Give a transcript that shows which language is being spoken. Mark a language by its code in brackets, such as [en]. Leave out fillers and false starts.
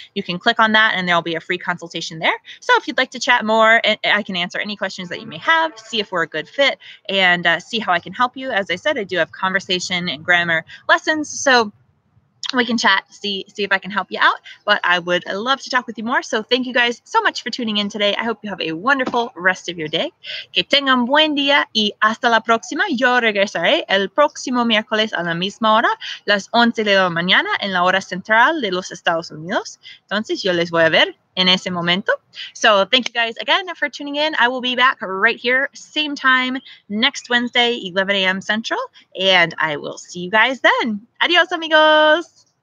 [en] You can click on that and there'll be a free consultation there. So if you'd like to chat more, I can answer any questions that you may have, see if we're a good fit, and see how I can help you. As I said, I do have conversation and grammar lessons, so we can chat, see if I can help you out. But I would love to talk with you more. So thank you guys so much for tuning in today. I hope you have a wonderful rest of your day. [es] Que tengan buen día y hasta la próxima. Yo regresaré el próximo miércoles a la misma hora, las 11 de la mañana en la hora central de los Estados Unidos. Entonces yo les voy a ver en ese momento. [en] So thank you guys again for tuning in. I will be back right here, same time next Wednesday, 11 a.m. Central, and I will see you guys then. [es] Adios, amigos.